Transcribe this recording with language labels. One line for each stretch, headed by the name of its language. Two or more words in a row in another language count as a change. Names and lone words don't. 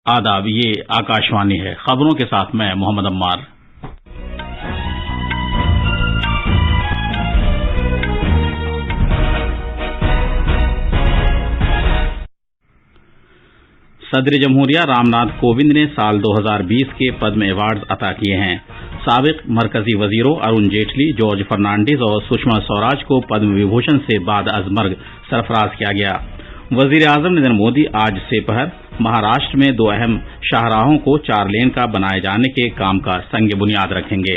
Urdu: آداب، یہ آکاشوانی ہے۔ خبروں کے ساتھ میں محمد عمار۔ صدر جمہوریہ رام ناتھ کووند نے سال 2020 کے پدم ایوارڈز عطا کیے ہیں۔ سابق مرکزی وزیروں ارون جیٹلی، جارج فرنانڈیز اور سشما سوراج کو پدم وبھوشن سے بعد از مرگ سرفراز کیا گیا۔ وزیر اعظم نریندر مودی آج سے پہر مہاراشٹر میں 2 اہم شاہراہوں کو 4 لین کا بنائے جانے کے کام کا سنگ بنیاد رکھیں گے۔